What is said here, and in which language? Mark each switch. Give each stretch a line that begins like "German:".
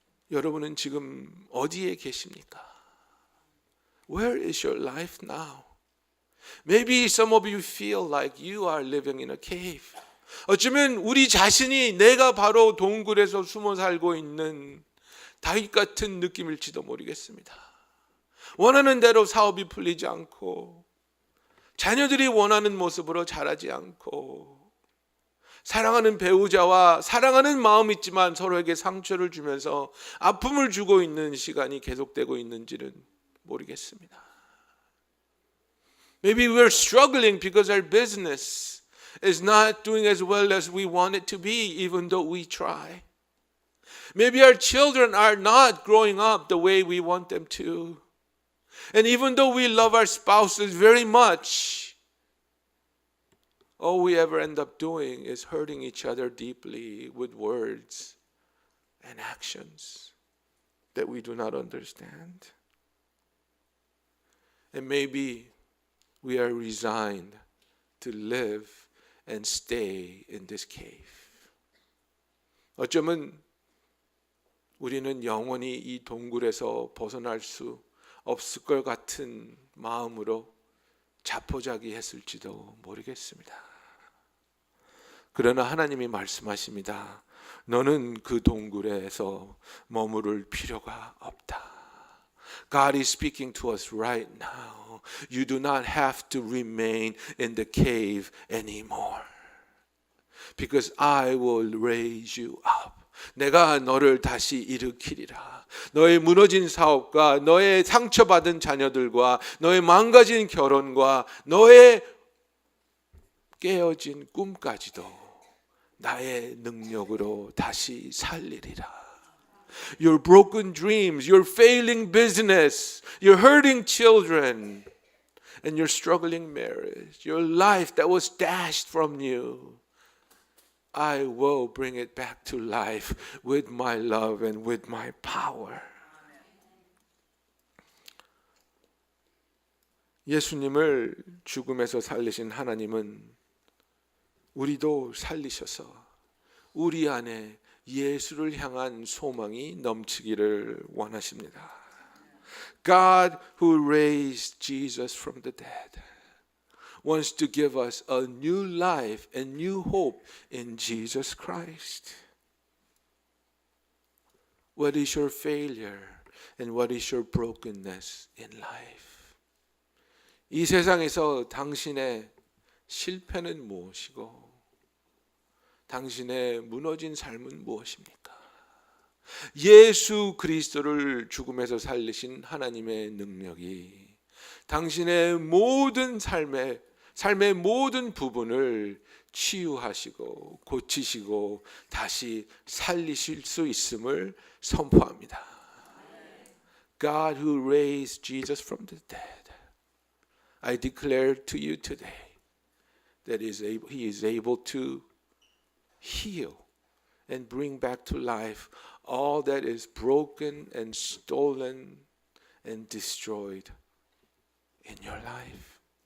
Korean: 여러분은 지금 어디에 계십니까?
English: Where is your life now? Maybe some of you feel like you are living in a cave.
Korean: 어쩌면 우리 자신이 내가 바로 동굴에서 숨어 살고 있는 다윗 같은 느낌일지도 모르겠습니다. 원하는 대로 사업이 풀리지 않고 자녀들이 원하는 모습으로 자라지 않고 사랑하는 배우자와 사랑하는 마음이 있지만 서로에게 상처를 주면서 아픔을 주고 있는 시간이 계속되고 있는지는 모르겠습니다.
English: Maybe we're struggling because our business is not doing as well as we want it to be, even though we try. Maybe our children are not growing up the way we want them to. And even though we love our spouses very much, all we ever end up doing is hurting each other deeply with words and actions that we do not understand. And maybe we are resigned to live and stay in this cave.
Korean: 어쩌면 우리는 영원히 이 동굴에서 벗어날 수 없을 것 같은 마음으로 자포자기했을지도 모르겠습니다. 그러나 하나님이 말씀하십니다. 너는 그 동굴에서 머무를 필요가 없다.
English: God is speaking to us right now. You do not have to remain in the cave anymore. Because I will raise you up.
Korean: 내가 너를 다시 일으키리라. 너의 무너진 사업과 너의 상처받은 자녀들과 너의 망가진 결혼과 너의 깨어진 꿈까지도 나의 능력으로 다시 살리리라.
English: Your broken dreams, your failing business, your hurting children, and your struggling marriage, your life that was dashed from you, I will bring it back to life with my love and with my power.
Korean: 예수님을 죽음에서 살리신 하나님은 우리도 살리셔서 우리 안에 예수를 향한 소망이 넘치기를 원하십니다.
English: God who raised Jesus from the dead wants to give us a new life and new hope in Jesus Christ. What is your failure and what is your brokenness in life?
Korean: 이 세상에서 당신의 실패는 무엇이고 당신의 무너진 삶은 무엇입니까? 예수 그리스도를 죽음에서 살리신 하나님의 능력이 당신의 모든 삶의 모든 부분을 치유하시고 고치시고 다시 살리실 수 있음을 선포합니다.
English: God who raised Jesus from the dead, I declare to you today that He is able to heal and bring back to life all that is broken and stolen and destroyed in your life.